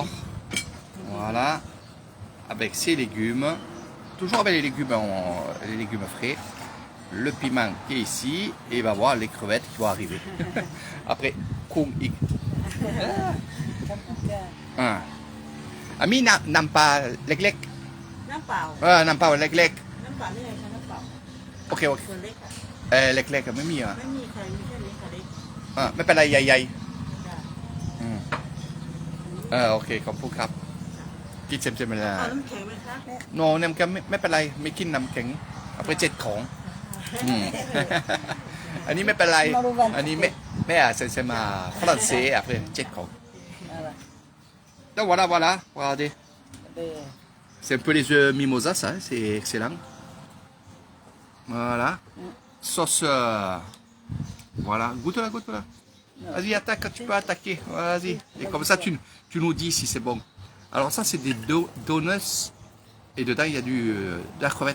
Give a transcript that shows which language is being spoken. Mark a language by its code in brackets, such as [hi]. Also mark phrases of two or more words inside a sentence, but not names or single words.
[fr] Voilà. Avec ses légumes. Toujours avec les légumes frais. Le piment qui est ici. Et il va voir les crevettes qui vont arriver. Après, kung ik. Ami nampa leg. [th] น้ำเปล่า nampa leg. น้ำเปล่านี่ไงคะน้ำเปล่า โอเค ส่วนเล็กค่ะ เล็กๆไม่มีอ่ะ ไม่มีใครมีแค่นี้ค่ะเล็ก ไม่เป็นไรใหญ่ จ้ะ ๆโอเคขอบคุณครับกินเต็มๆเลย เอาน้ำแข็งไหมคะ โนน้ำแข็งไม่เป็นไรไม่กินน้ำแข็งเอาไปเจ็ดของอันนี้ไม่เป็นไรอันนี้ [fr] ไม่ c'est ma français après [th] เจ็ดของ [fr] donc voilà regardez c'est un peu les œufs mimosa ça hein, c'est excellent voilà sauce voilà goûte-la vas-y attaque tu peux attaquer vas-y et comme ça tu nous dis si c'est bon alors ça c'est des donuts et dedans il y a de la crevette.